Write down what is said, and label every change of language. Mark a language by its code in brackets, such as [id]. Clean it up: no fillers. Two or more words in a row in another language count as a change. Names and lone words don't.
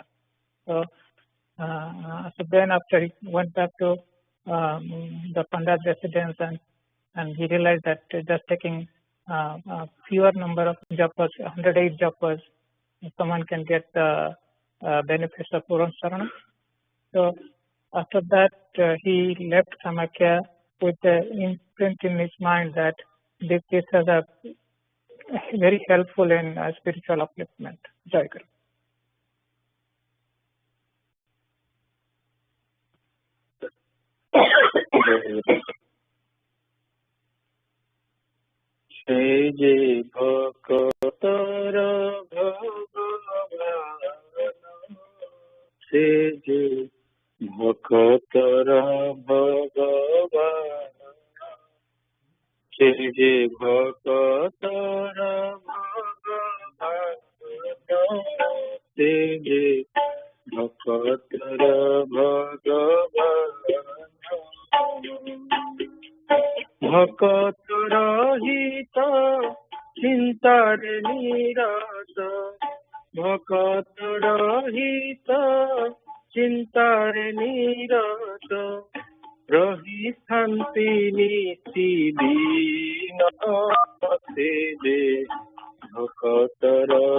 [en] So then after he went back to the Pandit's residence, and he realized that just taking fewer number of japas, 108 japas, someone can get the benefits of Puran Sarana. So after that, he left Kamakya with the imprint in his mind that this is very helpful in spiritual upliftment. [hi] जय गुरु. [or] ସେ ଯେ ଭକ୍ତର ଭଗବାନ, ସେ ଯେ ଭକ୍ତର ଭଗବାନ, ସେ ଯେ ଭକ୍ତର ଭଗବାନ, ସେ ଯେ ଭକ୍ତର ଭଗବାନ, ଭକ୍ତ ରହିତ ଚିନ୍ତାର ନିରତ, ଭକ୍ତ ରହିତ ଚିନ୍ତାର ନିରତ, ରହି ଶାନ୍ତି ନୀତି ଦୀନ, ସେ ଯେ ଭକ୍ତର